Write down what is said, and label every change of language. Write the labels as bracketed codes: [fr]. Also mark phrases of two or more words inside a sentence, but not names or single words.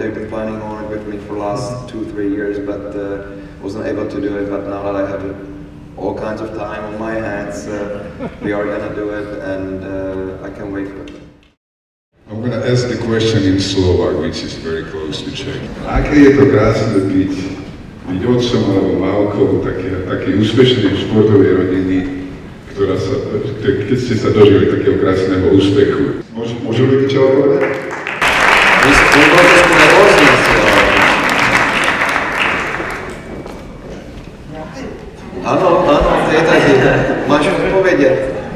[en] They've been planning on it with me for the last 2-3 years, but wasn't able to do it. But now that I have all kinds of time on my hands, we are gonna do it, and I can't wait for it. I'm going to ask the question in Slovak, which is very close to Czech. [sk] Aké je to krásne byť otcom alebo mávkou takej úspešnej športovej rodiny, keď ste sa dožili takého krásneho úspechu? Môžu ľudia čo povedať? Áno, máš odpovedať.